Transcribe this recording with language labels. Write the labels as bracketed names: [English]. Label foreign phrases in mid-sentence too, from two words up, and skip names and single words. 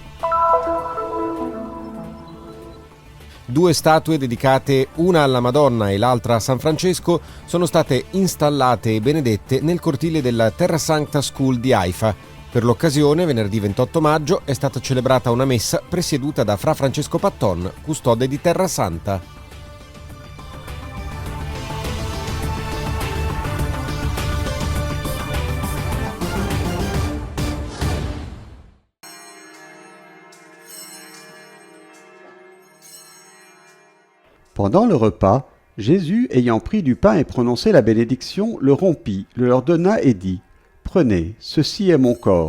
[Italian] 2 statue dedicate, una alla Madonna e l'altra a San Francesco, sono state installate e benedette nel cortile della Terra Sancta School di Haifa. Per l'occasione, venerdì 28 maggio, è stata celebrata una messa presieduta da Fra Francesco Patton, custode di Terra Santa. [French] Pendant le repas, Jésus, ayant pris du pain et prononcé la bénédiction, le rompit, le leur donna et dit « Prenez, ceci est mon corps.